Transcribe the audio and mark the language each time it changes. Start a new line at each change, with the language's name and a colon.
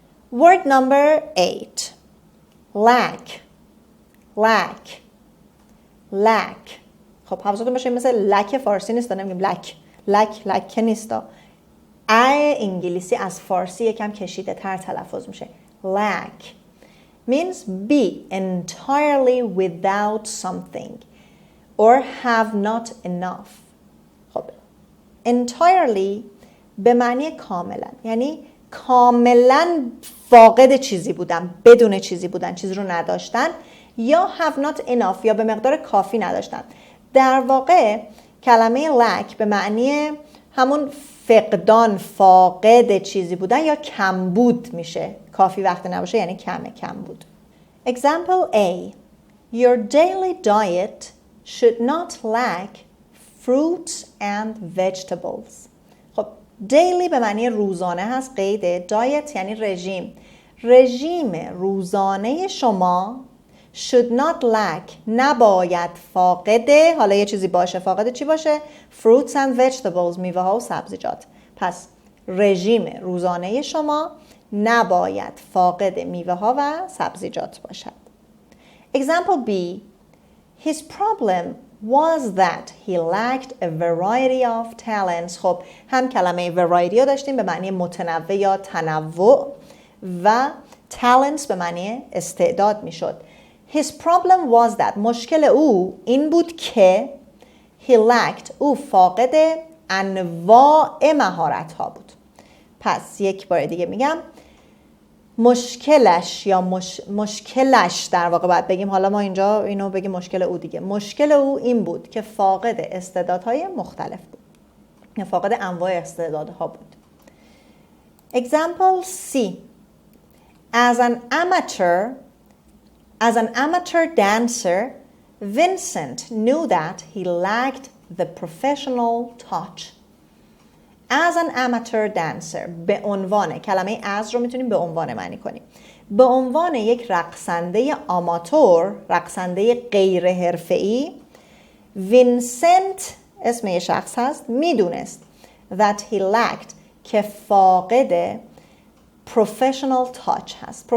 English: Word number 8. lack.
Persian: خب حواستون باشه مثل لک فارسی نیست، نمیگیم لک که نیستا. انگلیسی از فارسی یکم کشیده تر تلفظ میشه.
English: lack means be entirely without something or have not enough.
Persian: خب entirely به معنی کاملا، یعنی کاملا فاقد چیزی بودن، بدون چیزی بودن، چیزی رو نداشتن، یا
English: have not enough
Persian: یا به مقدار کافی نداشتن. در واقع کلمه lack به معنی همون فقدان، فاقد چیزی بودن یا کمبود میشه. کافی وقت نباشه یعنی کمبود.
English: Example A. Your daily diet should not lack fruits and vegetables.
Persian: خب daily به معنی روزانه هست، قیده. diet یعنی رژیم. رژیم روزانه شما
English: should not lack
Persian: نباید فاقد، حالا یه چیزی باشه، فاقد چی باشه؟
English: fruits and vegetables
Persian: میوه ها و سبزیجات. پس رژیم روزانه شما نباید فاقد میوه ها و سبزیجات باشد.
English: Example B. His problem was that he lacked a variety of talents.
Persian: خب هم کلمه variety رو داشتیم به معنی متنوع یا تنوع و talents به معنی استعداد میشد.
English: His problem was that
Persian: مشکل او این بود که
English: he lacked
Persian: او فاقد انواع مهارت ها بود. پس یک بار دیگه میگم مشکلش یا مشکلش در واقع باید بگیم، حالا ما اینجا اینو بگیم مشکل او دیگه. مشکل او این بود که فاقد استعدادهای مختلف بود یا فاقد انواع استعدادها بود.
English: Example C. As an amateur dancer, Vincent knew that he lacked the professional touch. As an amateur dancer
Persian: به عنوان، کلمه as رو میتونیم به عنوان معنی کنیم. به عنوان یک رقصنده آماتور، رقصنده غیر حرفه‌ای، وینسنت اسم یه شخص هست، میدونست
English: that he lacked
Persian: که فاقد
English: professional touch
Persian: هست.